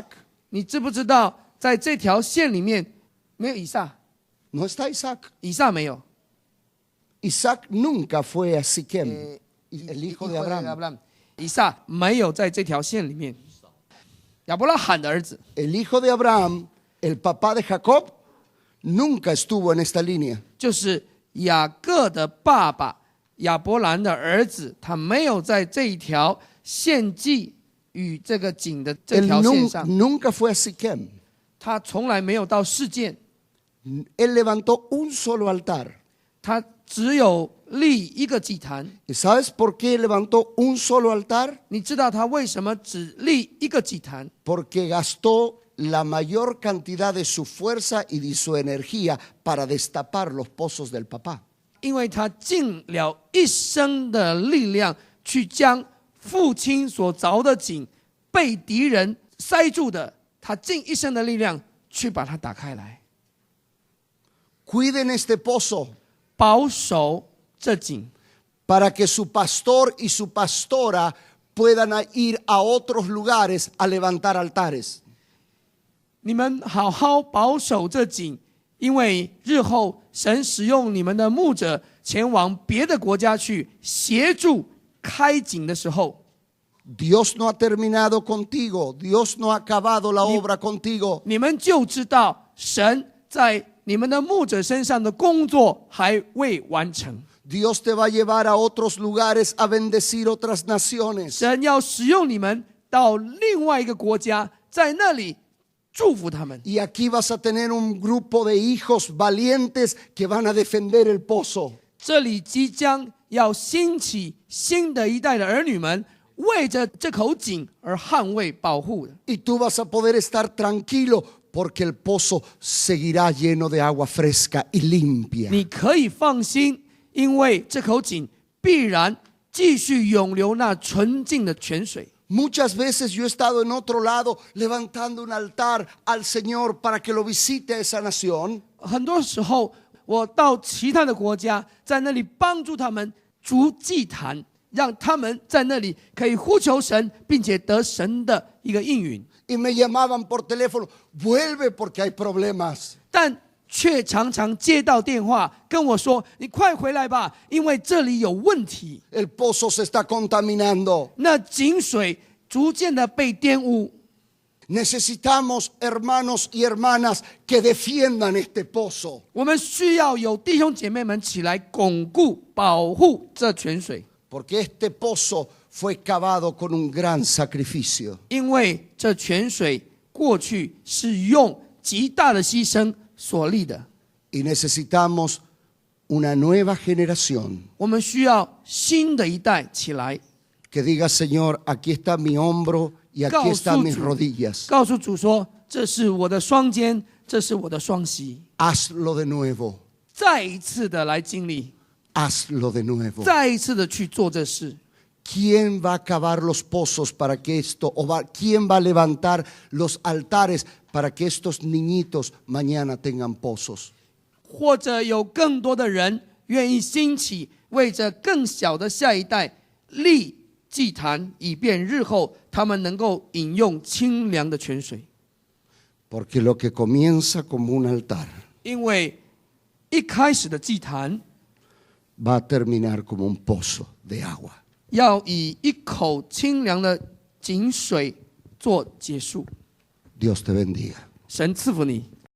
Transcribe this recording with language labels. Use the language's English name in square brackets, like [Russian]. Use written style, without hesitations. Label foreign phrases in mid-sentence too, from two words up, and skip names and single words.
[Chinese] 你知不知道，在这条线里面没有以撒？ [Spanish] No está Isaac. [Chinese] 以撒没有。 [Spanish] Isaac nunca fue a Siquem, el hijo de Abraham. [Chinese] 以撒没有在这条线里面。亚伯拉罕的儿子， [Spanish] El hijo de Abraham, el papá de Jacob, nunca estuvo en esta línea. [Chinese] 就是雅各的爸爸亚伯兰的儿子，他没有在这一条献祭与这个井的这 [Spanish] Él [Chinese] 条线上， [Spanish] nunca fue a Siquem. [Chinese] 他从来没有到事件， [Spanish] Él levantó un solo altar. [Chinese] 他只有立一个祭坛。 [Spanish] ¿Y sabes por qué levantó un solo altar? [Chinese] 你知道他为什么只立一个祭坛？ [Spanish] Porque gastó la mayor cantidad de su fuerza y de su energía para destapar los pozos del papá. [Chinese] 因为他尽了一生的力量，去将父亲所凿的井被敌人塞住的，他尽一生的力量去把它打开来， [Spanish] Cuiden este pozo [Chinese] 保守这井， [Spanish] para que su pastor y su pastora puedan ir a otros lugares a levantar altares. [Chinese] 你们好好保守这井，因为日后神使用你们的牧者前往别的国家去协助开井的时候， [Spanish] Dios no ha terminado contigo. Dios no ha acabado la obra contigo. [Chinese] 你们就知道神在你们的牧者身上的工作还未完成。 [Spanish] Dios te va a llevar a otros lugares a bendecir otras naciones. [Chinese] 神要使用你们到另外一个国家，在那里祝福他们。 [Spanish] Y aquí vas a tener un grupo de hijos valientes que van a defender el pozo. [Chinese] 这里即将要兴起新的一代的儿女们，为着这口井而捍卫保护的。 [Spanish] Y tú vas a poder estar tranquilo porque el pozo seguirá lleno de agua fresca y limpia. [Chinese] 你可以放心，因为这口井必然继续涌流那纯净的泉水。 [Spanish] Muchas veces yo he estado en otro lado levantando un altar al Señor para que lo visite a esa nación. [Chinese] 很多时候，我到其他的国家，在那里帮助他们筑祭坛，让他们在那里可以呼求神，并且得神的一个应允。 [Spanish] Y me llamaban por teléfono, vuelve porque hay problemas. [Chinese] 但却常常接到电话跟我说：“你快回来吧，因为这里有问题。 [Spanish] El pozo se está contaminando. [Chinese] 那井水逐渐的被玷污。 [Spanish] Necesitamos hermanos y hermanas que defiendan este pozo. [Chinese] 我们需要有弟兄姐妹们起来巩固、保护这泉水， [Spanish] Porque este pozo fue cavado con un gran sacrificio. [Chinese] 因为这泉水过去是用极大的牺牲所立的。 [Spanish] Y necesitamos una nueva generación [Chinese] 我们需要新的一代起来， [Spanish] que diga, Señor, aquí está mi hombro y aquí [Chinese] 告 [Spanish] están [Chinese] 诉 [Spanish] mis [Chinese] 主 [Spanish] rodillas. [Chinese] 告诉主说：“这是我的双肩，这是我的双膝。 [Spanish] Hazlo de nuevo. ” [Chinese] 再一次的来经历， [Spanish] Hazlo de nuevo. [Chinese] 再一次的去做这事。 [Spanish] ¿Quién va a cavar los pozos para que esto, quién va a levantar los altares para que estos niñitos mañana tengan pozos? [Chinese] 或者有更多的人愿意兴起，为着更小的下一代立祭坛，以便日后他们能够饮用清凉的泉水。 [Spanish] Porque lo que comienza como un altar [Chinese] 因为一开始的祭坛 [Spanish] va a terminar como un pozo de agua. [Chinese] 要以一口清凉的井水做结束。 [Spanish] Dios te bendiga. [Chinese] 神赐福你。